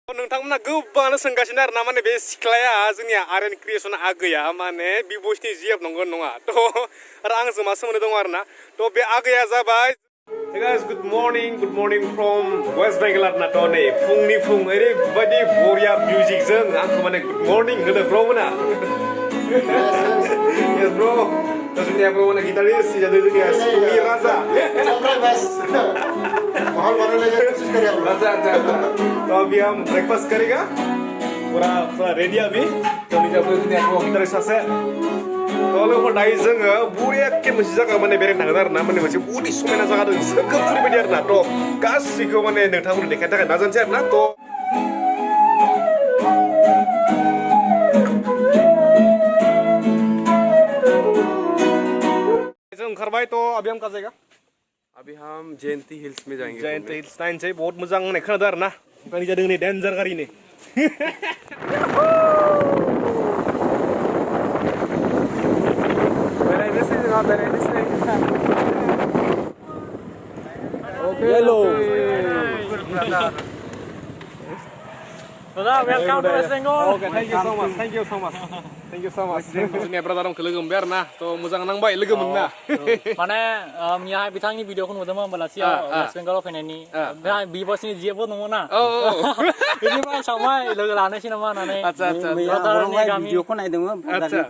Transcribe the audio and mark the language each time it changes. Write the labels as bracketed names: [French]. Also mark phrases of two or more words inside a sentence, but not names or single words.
[Bodo] नोंथांमोना गोबाङानो सोंगासिनो आरो ना माने बे सिख्लाया जोंनिया आर्यन क्रिएसन आगैया माने बिब'सनि जिएफ नंगौ नङा थ' आरो आंजों मा सोमोन्दो दं आरो ना थ' बे आगैया जाबाय [English] Hey guys, good morning from West Bengal [Bodo] आरो ना थ' नै फुंनि फुं ओरैबायदि बरिया मिउजिकजों आंखौ माने [English] good morning [Bodo] होनो ब्र मोना [English] Yes bro [Bodo] थ' जोंनिया ब्र माने गिटारिस्ट जादों जोंनिया सिंनि राजा [Hindi] माहौल बनाने की कोशिश करें अच्छा तो अभी हम ब्रेकफास्ट करेगा पूरा रेडी अभी तो [Bodo] निजा जोंनि आरो गिटारिस्ट सासे तो लोगो दायो जोङो बुरिया के मोनसे जायगा माने बेरायनो थांगोन आरो ना माने मोनसे बुरि समायना जायगा दं सोरगोब फुरिबायदि आरो ना थ' गासैखौ माने नोंथांमोननो देखायनो थाखाय नाजानोसै आरो ना थ' जों ओंखारबाय थ' [Hindi] अभी हम कहाँ जाएगा अभी हम जयंती हिल्स में जाएंगे [Bodo] जयंती हिल्स नायनोसै बहुत मोजां होननाय खोनादों आरो ना ओंखायनो जादों नै डेन्जार गारिनि [English] Hello. Welcome to West Bengal. Okay, thank you so much. [Bodo] जोंनिया ब्रादार आंखौ लोगो मोनबाय आरो ना थ' मोजां नांबाय लोगो मोनना माने मियाहाय बिथांनि भिडिअखौ नुदोंमोन बेलासियाव वेस्ट बेंगलाव फैनायनि बेहाय बिब'सनि जिएफबो दङना बेनिफ्राय सावबाय लोगो लानोसै नामा होननानै ब्रादारनि गामि भिडिअखौ नायदोंमोन ब्रादारनिखौ